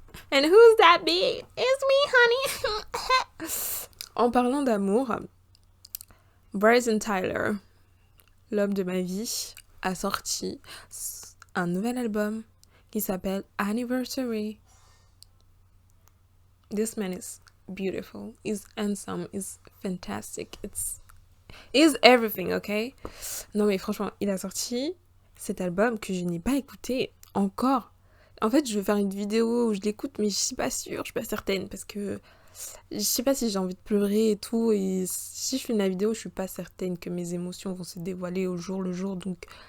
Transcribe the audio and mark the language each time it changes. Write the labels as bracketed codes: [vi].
[en] And who's that be? It's me, honey. [fr] En parlant d'amour, Bryson Tyler, l'homme de ma vie, a sorti un nouvel album qui s'appelle Anniversary. [en] This man is beautiful, he's handsome, he's fantastic, he's everything, ok? [fr] Non mais franchement, il a sorti cet album que je n'ai pas écouté encore. En fait, je vais faire une vidéo où je l'écoute, mais je suis pas sûre, je suis pas certaine, parce que je sais pas si j'ai envie de pleurer et tout, et si je fais la vidéo, je suis pas certaine que mes émotions vont se dévoiler au jour le jour, donc...